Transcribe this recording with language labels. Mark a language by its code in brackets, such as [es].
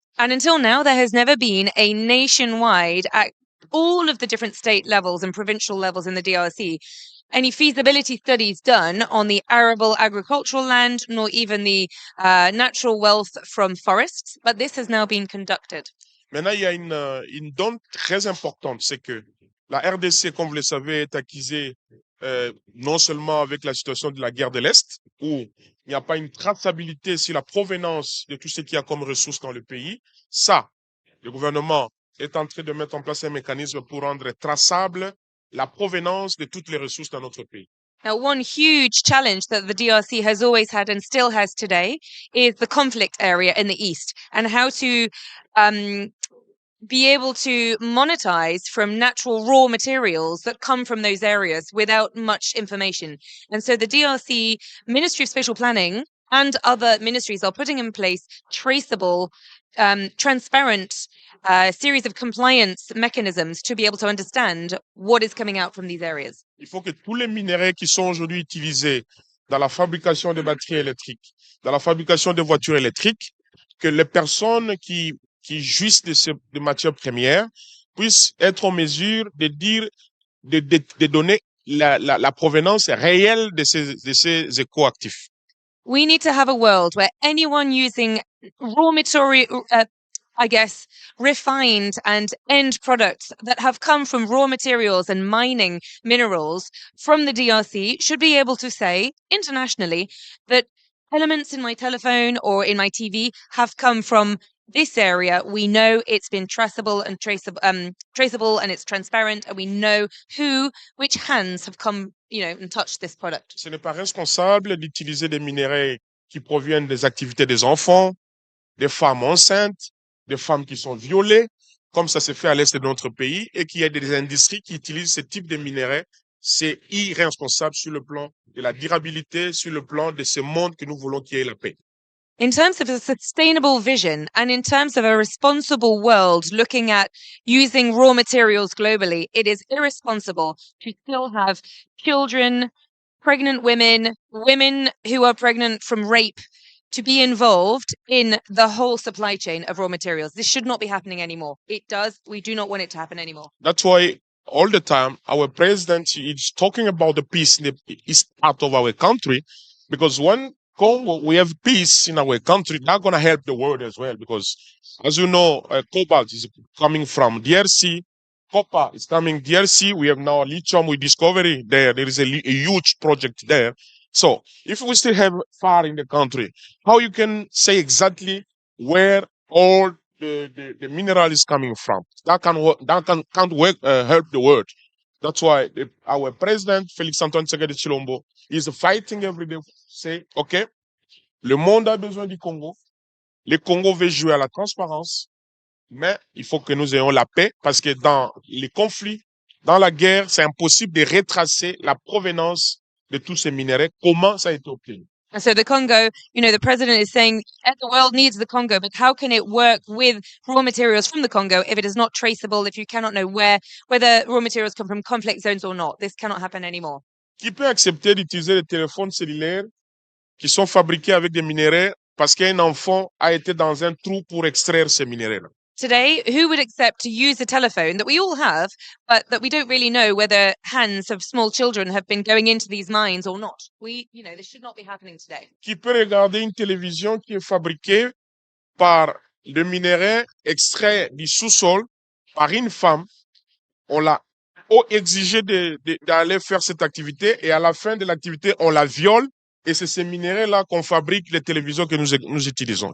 [en] And until now, there has never been a nationwide, at all of the different state levels and provincial levels in the DRC, any feasibility studies done on the arable agricultural land, nor even the natural wealth from forests. But this has now been conducted. [fr] Maintenant, il y a une donne très importante, c'est que la RDC, comme vous le savez, est accusée non seulement avec la situation de la guerre de l'Est, où il n'y a pas une traçabilité sur la provenance de tout ce qu'il y a comme ressources dans le pays. Ça, le gouvernement est en train de mettre en place un mécanisme pour rendre traçable la provenance de toutes les ressources dans notre pays. [en] Now, one huge challenge that the DRC has always had and still has today is the conflict area in the east and how to be able to monetize from natural raw materials that come from those areas without much information. And so the DRC Ministry of Spatial Planning and other ministries are putting in place traceable, transparent series of compliance mechanisms to be able to understand what is coming out from these areas. [fr] Il faut que tous les minerais qui sont aujourd'hui utilisés dans la fabrication des batteries électriques, dans la fabrication des voitures électriques, que les personnes qui jouissent de matières premières puissent être en mesure de dire, de donner la provenance réelle de ces éco-actifs. [en] We need to have a world where anyone using raw material, refined and end products that have come from raw materials and mining minerals from the DRC should be able to say internationally that elements in my telephone or in my TV have come from this area. We know it's been traceable and traceable, and it's transparent, and we know which hands have come, and touched this product. [fr] Ce n'est pas responsable d'utiliser des minerais qui proviennent des activités des enfants, des femmes enceintes, des femmes qui sont violées, comme ça se fait à l'est de notre pays, et qu'il y a des industries qui utilisent ce type de minerais. C'est irresponsable sur le plan de la durabilité, sur le plan de ce monde que nous voulons qu'il y ait la paix. [en] In terms of a sustainable vision and in terms of a responsible world looking at using raw materials globally, it is irresponsible to still have children, pregnant women, women who are pregnant from rape, to be involved in the whole supply chain of raw materials. This should not be happening anymore. We do not want it to happen anymore. That's why all the time our president is talking about the peace in the east part of our country, because when Congo, we have peace in our country, that's going to help the world as well, because as you know, cobalt is coming from DRC, copper is coming DRC, we have now lithium with discovery there is a huge project there. So if we still have fire in the country, how you can say exactly where all the mineral is coming from? That can't help the world. That's why our president, Félix Antoine Tshisekedi Tshilombo, is fighting every day. [fr] Say, OK, le monde a besoin du Congo. Le Congo veut jouer à la transparence, mais il faut que nous ayons la paix, parce que dans les conflits, dans la guerre, c'est impossible de retracer la provenance de tous ces minéraux. Comment ça a été obtenu? [en] And so the Congo, the president is saying the world needs the Congo, but how can it work with raw materials from the Congo if it is not traceable, if you cannot know whether raw materials come from conflict zones or not? This cannot happen anymore. [fr] Qui peut accepter d'utiliser les téléphones cellulaires qui sont fabriqués avec des minéraux parce qu'un enfant a été dans un trou pour extraire ces minéraux-là? [en] Today, who would accept to use a telephone that we all have, but that we don't really know whether hands of small children have been going into these mines or not? This should not be happening today. [fr] Qui peut regarder une télévision qui est fabriquée par des minéraux extraits du sous-sol par une femme? On l'a exigé d'aller faire cette activité, et à la fin de l'activité, on la viole, et c'est ces minéraux-là qu'on fabrique les télévisions que nous utilisons.